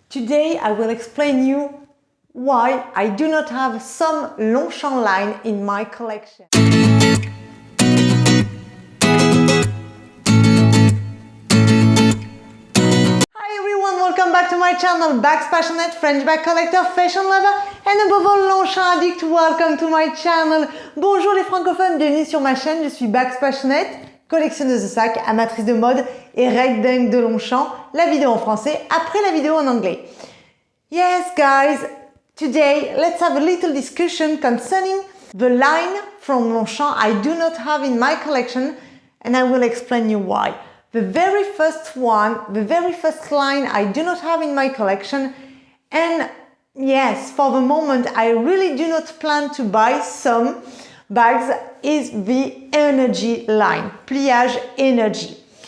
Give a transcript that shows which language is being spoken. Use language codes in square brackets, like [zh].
[en] Today I will explain you why I do not have some Longchamp line in my collection. Hi everyone, welcome back to my channel, Bags Passionate, French bag collector, fashion lover, and above all Longchamp addict. Welcome to my channel. [fr] Bonjour les francophones, bienvenue sur ma chaîne. Je suis Bags Passionate, collectionneuse de sacs, amatrice de mode et raid dingue de Longchamp. La vidéo en français après la vidéo en anglais. [en] Yes guys, today let's have a little discussion concerning the line from Longchamp I do not have in my collection, and I will explain you why. The very first line I do not have in my collection, and yes, for the moment I really do not plan to buy some bags, is the Energy line, Pliage Energy.